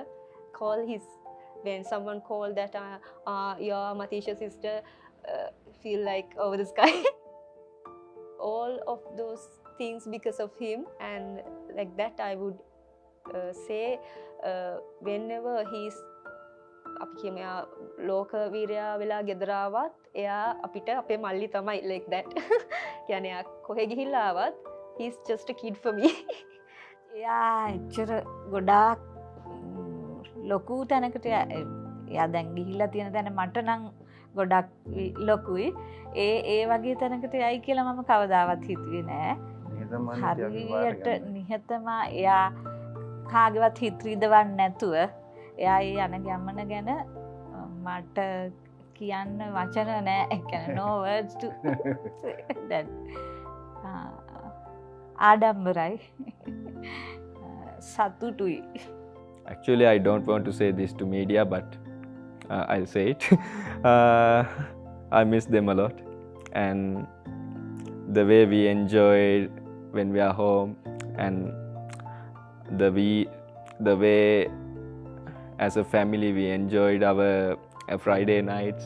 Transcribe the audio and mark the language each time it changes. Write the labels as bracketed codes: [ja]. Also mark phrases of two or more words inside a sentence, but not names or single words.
[en] When someone called that you're MATHEESHA's sister, feel like over the sky. All of those things because of him, and like that I would say whenever he's [si] ලෝක වීරයා වෙලා ගෙදර ආවත් එයා අපිට අපේ මල්ලි තමයි [en] like that. [si] කියන්නේ එයා කොහෙ ගිහිල්ලා ආවත් [en] he's just a kid for me. [si] එයා එච්චර ගොඩාක් ලොකු තැනකට එයා දැන් ගිහිල්ලා තියෙන තැන මට නම් ගොඩක් ලොකුයි. ඒ වගේ තැනකට යයි කියලා මම කවදාවත් හිතුවේ නෑ. හරියට නිහතමා එයා කාගේවත් හිත රිදවන්නේ නැතුව එයා යන ගමන ගැන මට කියන්න වචන නෑ. ඒ කියන්නේ [en] no words to say that. [si] ආඩම්බරයි. සතුටුයි. [en] Actually, I don't want to say this to media, but I'll say it. I miss them a lot, and the way we enjoyed when we are home, and the way as a family we enjoyed our Friday nights.